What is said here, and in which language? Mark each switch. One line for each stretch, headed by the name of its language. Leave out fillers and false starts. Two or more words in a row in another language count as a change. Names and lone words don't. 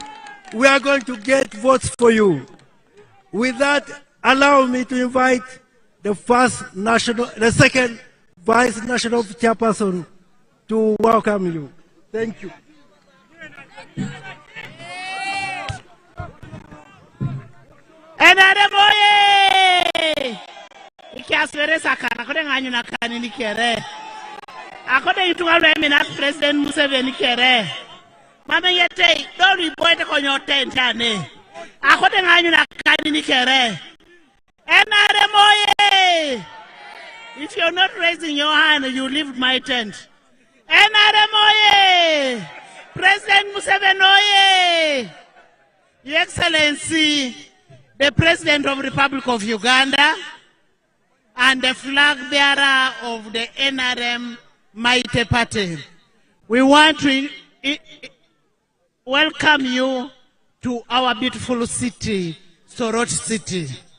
English: We are going to get votes for you. With that, allow me to invite the second Vice National Chairperson to welcome you. Thank you. NRM oye!
Teso: Ikiaswere sakana kode nganyu na kanini kere. Akode itunga lwe President Museveni kere. Mama yete
English: don't report
Teso: konyo tentane. Akode nganyu na kanini kere.
English: NRM oye! If you're not raising your hand, you leave my tent. NRM oye! President Museveni oye! Your Excellency, the President of the Republic of Uganda and the flag bearer of the NRM Mighty Party, we want to welcome you to our beautiful city, Soroti City.